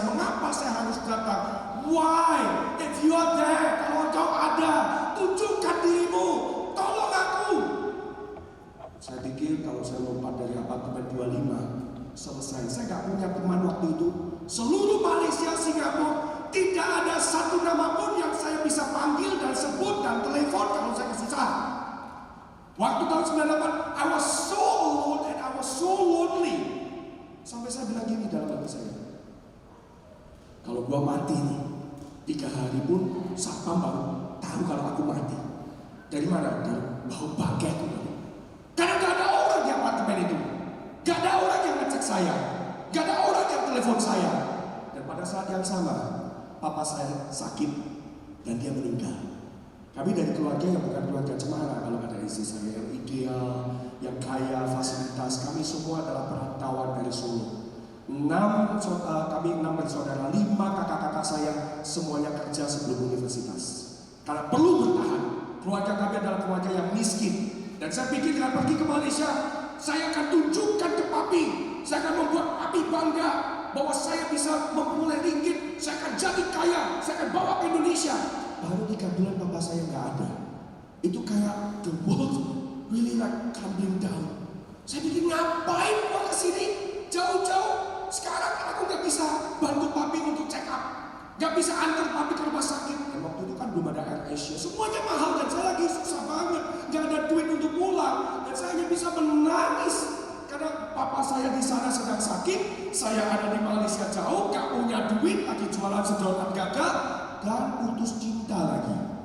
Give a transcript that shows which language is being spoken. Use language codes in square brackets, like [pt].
[id] Mengapa saya harus datang? [en] Why? If you are there, [id] kalau engkau ada, tunjukkan dirimu, tolong aku. Saya pikir kalau saya lompat dari apartemen 25, selesai. Saya gak punya teman waktu itu. Seluruh Malaysia, Singapura, tidak ada satu nama pun yang saya bisa panggil dan sebut dan telepon kalau saya kesusahan. Waktu tahun 98, [en] I was so alone and I was so lonely. [id] Sampai saya bilang gini dalam hati saya, kalau gua mati nih, 3 hari pun satpam baru tahu kalau aku mati. Dari mana? Dari bau bangkai itu. Karena gak ada orang di apartemen itu, gak ada orang yang ngecek saya, gak ada orang yang telepon saya. Dan pada saat yang sama, papa saya sakit dan dia meninggal. Kami dari keluarga yang bukan keluarga cemara. Kalau ada istri saya yang ideal, yang kaya, fasilitas, kami semua adalah perantauan dari Solo. Kami 6 bersaudara, 5 kakak-kakak saya semuanya kerja sebelum universitas. Karena perlu bertahan. Keluarga kami adalah keluarga yang miskin. Dan saya pikir dengan pergi ke Malaysia, saya akan tunjukkan ke papi, saya akan membuat papi bangga bahwa saya bisa memperoleh ringgit, saya akan jadi kaya, saya akan bawa ke Indonesia. Baru 3 bulan papa saya nggak ada. Itu kayak [en] the world really like crumbling down. [id] Saya pikir ngapain gua kesini jauh-jauh. Sekarang aku nggak bisa bantu papi untuk check up, nggak bisa antar papi ke rumah sakit. Dan waktu itu kan belum ada Air Asia, semuanya mahal dan saya lagi susah banget, nggak ada duit untuk pulang. Dan saya hanya bisa menangis karena papa saya di sana sedang sakit, saya ada di Malaysia jauh, nggak punya duit, lagi jualan sedotan gagal dan putus cinta lagi.